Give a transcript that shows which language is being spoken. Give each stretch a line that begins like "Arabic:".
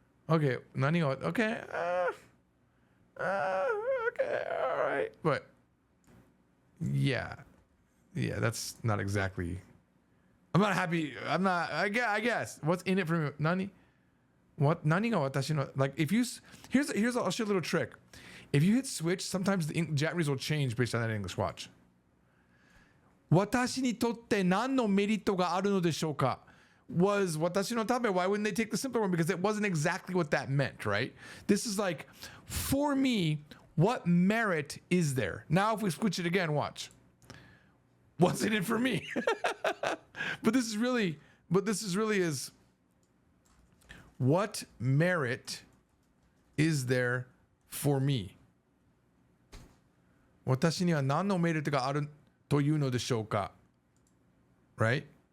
English: Okay,
Japanese: nani ga,
English: okay, okay, all right, but yeah, that's not exactly. I'm not happy. I'm not. I guess. What's in it for me?
Japanese: Nani?
English: What?
Japanese: Nani ga watashi no?
English: Like if you here's I'll show you a little trick. If you hit switch, sometimes the Japanese will change based on that English. Watch.
Japanese: 私にとって何のメリットがあるのでしょうか
English: was
Japanese: 私のため.
English: Why wouldn't they take the simpler one? Because it wasn't exactly what that meant, right? This is like, for me, what merit is there? Now, if we switch it again, watch. What's in it for me? But this is really is what merit is there for me?
Japanese: 私には何のメリットがあるというのでしょうか
English: Right?